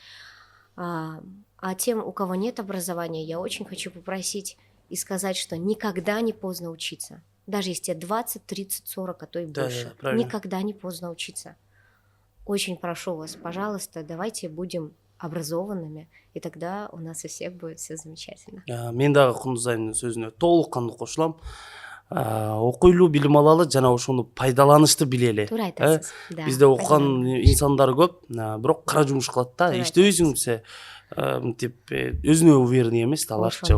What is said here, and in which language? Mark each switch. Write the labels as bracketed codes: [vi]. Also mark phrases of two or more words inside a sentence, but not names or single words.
[ru] А тем, у кого нет образования, я очень хочу попросить и сказать, что никогда не поздно учиться. Даже если тебе 20, 30, 40, а то и больше. Никогда не поздно учиться. Очень прошу вас, пожалуйста, давайте будем образованными, и тогда у нас у всех будет все замечательно. [ky] Мен дагы Кундузайдын сөзүнө толук кандуу кошулам. Окуйлуу билим алалы жана ошону пайдаланышты билели. Туура айтасыз. Бизде окуган инсандар көп, бирок кара жумуш кылат да. Иштебейсиңбисе, мынтип өзүнө уверенный эмес да аларча.